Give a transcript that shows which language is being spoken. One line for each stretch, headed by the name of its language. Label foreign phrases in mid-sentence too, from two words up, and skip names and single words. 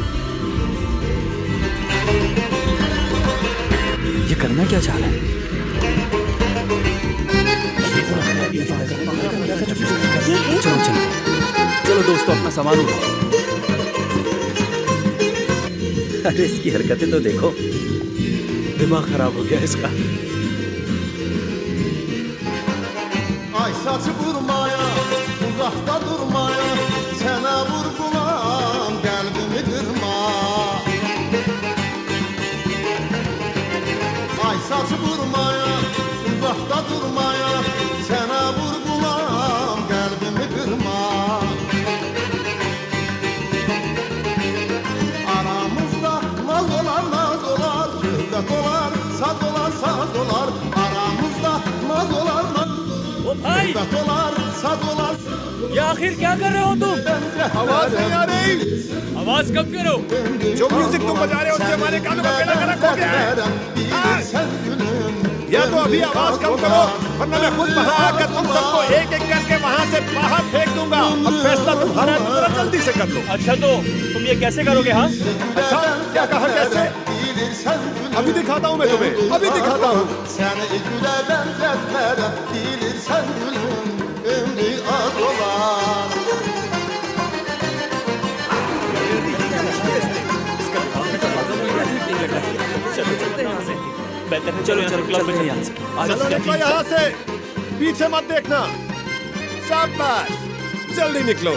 Hindi: ये करना क्या चाह रहा है? चलो चलो चलो दोस्तों, अपना सामान उठाओ। अरे इसकी हरकतें तो देखो, दिमाग खराब हो गया इसका।
Azerbaijani: Ay saçı vurmaya, uzakta durmaya, sənə vurgulam, qəlbimi qırma. Ay saçı vurmaya, uzakta durmaya, sənə vurgulam, qəlbimi qırma. Aramızda naz olar, şöhrət olar, saz olar, saz olar. Aramızda naz olar,
Hindi: ओ भाई, ये आखिर क्या कर रहे हो तुम? आवाज नहीं आ रही। आवाज कम करो। जो म्यूजिक तुम बजा रहे हो उससे हमारे कानों का पेड़ा खराब हो गया है। या तो अभी आवाज कम करो वरना मैं खुद वहां आकर तुम सबको एक एक करके वहां से बाहर फेंक दूंगा। अब फैसला तुम्हारा है, तो जरा जल्दी से कर लो। अच्छा तो तुम ये कैसे करोगे? हाँ अच्छा क्या कहा कैसे? अभी दिखाता हूँ मैं तुम्हें, अभी दिखाता हूँ।
Azerbaijani: Seni güle benzetmeden bilirsen gülüm ömrü az olan.
Hindi: बेहतर है चलो क्लब में यहाँ से। चलो निकलो यहाँ से, पीछे मत देखना। शाबाश, जल्दी निकलो।